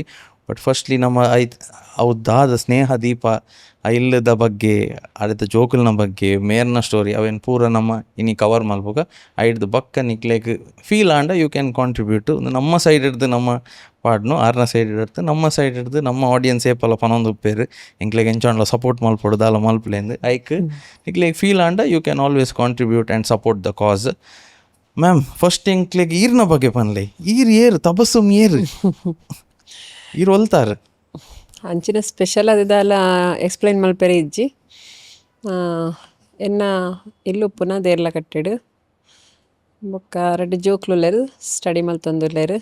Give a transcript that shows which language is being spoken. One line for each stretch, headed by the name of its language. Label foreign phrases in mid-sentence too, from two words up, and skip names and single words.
English: but firstly
Tulu: ನಮ್ಮ ಅವ್ದಾದ ಸ್ನೇಹದೀಪ ಆ ಇಲ್ಲದ ಬಗ್ಗೆ ಅಡೆದ ಜೋಕುಲ್ನ ಬಗ್ಗೆ ಮೇರ್ನ ಸ್ಟೋರಿ ಅವೇನು ಪೂರ ನಮ್ಮ ಇನಿ ಕವರ್ ಮಲ್ಪೋಗ ಐಡ್ದು ಬಕ್ಕ ನಿಕ್ಲೆಗ್ ಫೀಲ್ ಆಂಡ
English: you can contribute
Tulu: ನಮ್ಮ ಸೈಡ್ ಹಿಡ್ದು ನಮ್ಮ ಪಾಡ್ನು ಆರ್ನ ಸೈಡ್ ಹಿಡ್ದು ನಮ್ಮ ಸೈಡ್ ಹಿಡ್ದು ನಮ್ಮ ಆಡಿಯನ್ಸ್ ಏಪಲ್ಲ ಪನೊಂದು ಉಪ್ಪೇರು ಎಂಕ್ಲೆಗ್ ಎಂಚಾಂಡ್ಲ ಸಪೋರ್ಟ್ ಮಲ್ಪೊಡು ದಾಲ ಮಲ್ಪಲೆಂದು ಐಕ್ ನಿಕ್ಲೆಗ್ ಫೀಲ್ ಆಂಡ
English: you can always contribute and support the cause. ma'am first
Tulu: ಎಂಕ್ಲೆಗ್ ಈರ್ನ ಬಗ್ಗೆ ಪನ್ಲೆ ಏರು Thabassum ಏರು ಈರು ಒಲ್ತಾರೆ ಅಂಚಿನ ಸ್ಪೆಷಲ್ ಅದೆಲ್ಲ ಎಕ್ಸ್ಪ್ಲೈನ್ ಮಲ್ಪೆರೆ ಇಜ್ಜಿ ಎನ್ನ ಇಲ್ಲು ಪುನಃ ದೇರ್ಲ ಕಟ್ಟೆಡು ಬೊಕ್ಕ 2 ಜೋಕ್ಲುಲ್ಲೆರು ಸ್ಟಡಿ ಮಲ್ತೊಂದುಲ್ಲೆರು.